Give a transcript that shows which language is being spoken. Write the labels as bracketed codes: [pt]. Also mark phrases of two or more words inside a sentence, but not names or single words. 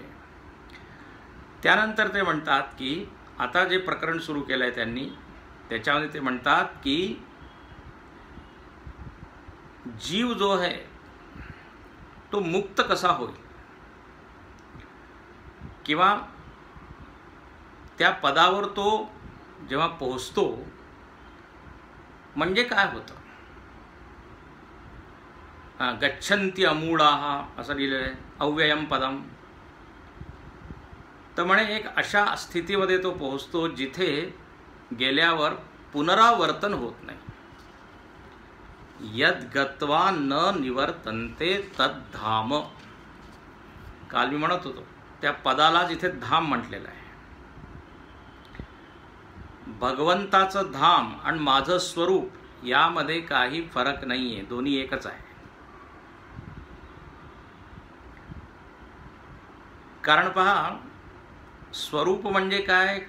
[mr] त्यानंतर ते म्हणतात की आता जे प्रकरण सुरू केलं आहे त्यांनी, त्याच्यामध्ये ते म्हणतात की जीव जो आहे तो मुक्त कसा होईल किंवा त्या पदावर तो जेव्हा पोहोचतो म्हणजे काय होतं. [sa] गच्छन्ति अमूढाः [mr] असं लिहिलेलं आहे, [sa] अव्ययम पदम. [mr] तर म्हणे एक अशा स्थितीमध्ये तो पोहोचतो जिथे गेल्यावर पुनरावर्तन होत नाही. [sa] यद गत्वा न निवर्तन्ते तद धाम. [mr] काल मी म्हणत होतो त्या पदाला जिथे धाम म्हटलेलं आहे. भगवंताचं धाम आणि माझं स्वरूप यामध्ये काही फरक नाही आहे, दोन्ही एकच आहे. कारण पहा, स्वरूप म्हणजे काय?